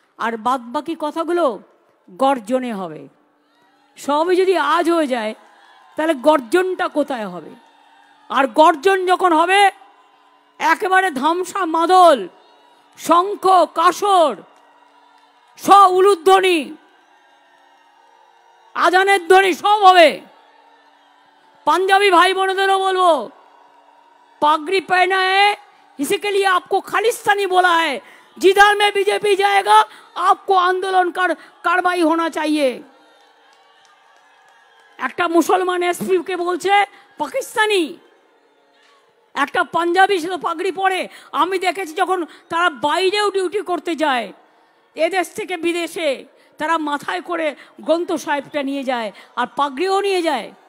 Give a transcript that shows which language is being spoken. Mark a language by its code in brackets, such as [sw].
[bn] আর বাদবাকি কথাগুলো গর্জনে হবে। সবই যদি আজ হয়ে যায় তাহলে গর্জনটা কোথায় হবে? আর গর্জন যখন হবে একেবারে ধামসা মাদল, শঙ্খ, কাসর, উলুধ্বনি, আজানের ধ্বনি সব হবে। [hi] पंजाबी भाई बहनों बोलो, पागड़ी पहना है इसी के लिए आपको खालिस्तानी बोला है। जिधर में बीजेपी जाएगा आपको आंदोलन कार्रवाई होना चाहिए। [bn] একটা মুসলমান এসপি কে বলছে পাকিস্তানি, একটা পাঞ্জাবি সে তো পাগড়ি পরে। আমি দেখেছি যখন তারা বাইরেও ডিউটি করতে যায়, এদেশ থেকে বিদেশে, তারা মাথায় করে গ্রন্থ সাহেবটা নিয়ে যায় আর পাগড়িও নিয়ে যায়।